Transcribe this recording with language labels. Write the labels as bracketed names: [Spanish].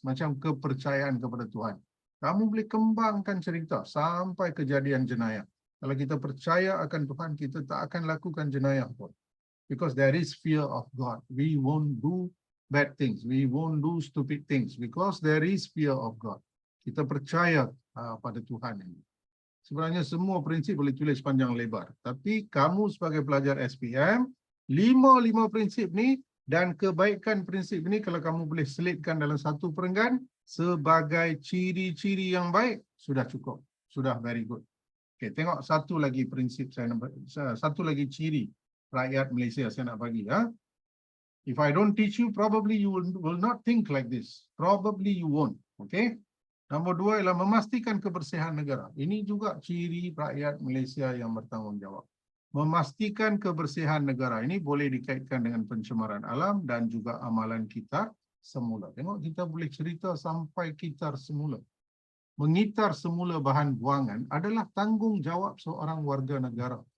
[Malay] Macam kepercayaan kepada Tuhan. Kamu boleh kembangkan cerita sampai kejadian jenayah. Kalau kita percaya akan Tuhan, kita tak akan lakukan jenayah pun. [English] Because there is fear of God. We won't do bad things. We won't do stupid things. Because there is fear of God. [Malay] Kita percaya pada Tuhan ini. Sebenarnya semua prinsip boleh tulis panjang lebar. Tapi kamu sebagai pelajar SPM, 5 prinsip ni dan kebaikan prinsip ini kalau kamu boleh selitkan dalam satu perenggan sebagai ciri-ciri yang baik, sudah cukup. Sudah [English] very good. [Malay] Okay, tengok satu lagi prinsip satu lagi ciri rakyat Malaysia saya nak bagi. [English] If I don't teach you, probably you will not think like this. Probably you won't. Okay. [Malay] Nombor 2 ialah memastikan kebersihan negara. Ini juga ciri rakyat Malaysia yang bertanggungjawab. Memastikan kebersihan negara ini boleh dikaitkan dengan pencemaran alam dan juga amalan kita semula. Tengok, kita boleh cerita sampai kitar semula. Mengitar semula bahan buangan adalah tanggungjawab seorang warga negara.